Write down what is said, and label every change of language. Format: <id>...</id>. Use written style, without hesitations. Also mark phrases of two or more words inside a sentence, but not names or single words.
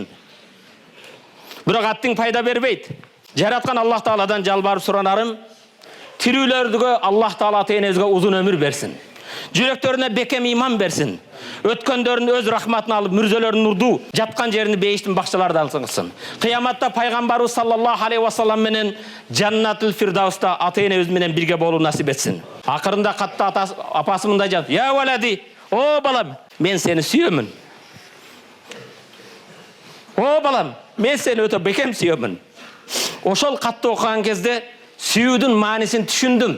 <ky>Бирок аттың пайда бербейт. Жараткан Аллах Тааладан жалбарып суранарым, тирүүлөргө Аллах Таала ата-энебизге узун өмүр берсин. Жүрөктөрүнө бекем иман берсин. Өткөндөрүн өз рахматына алып, мүрзөлөрүн нурдуу, жаткан жерини бейиштин бакчаларда кылсын. Кыяматта пайгамбарыбыз</ky> <ar>صلى الله عليه وسلم</ar> <ky>менен Жаннатул Фирдауста ата-энебиз менен бирге болуу насип этсин. Акырында катта апасы мындай жазып:</ky> <ar>"يا ولدي,</ar> <ky>о балам, мен сени сүйөмүн. О балам, мен сени өтө бекем сүйөмүн." Ошол катты окуган кезде сүйүүдүн маанисин түшүндүм.</ky>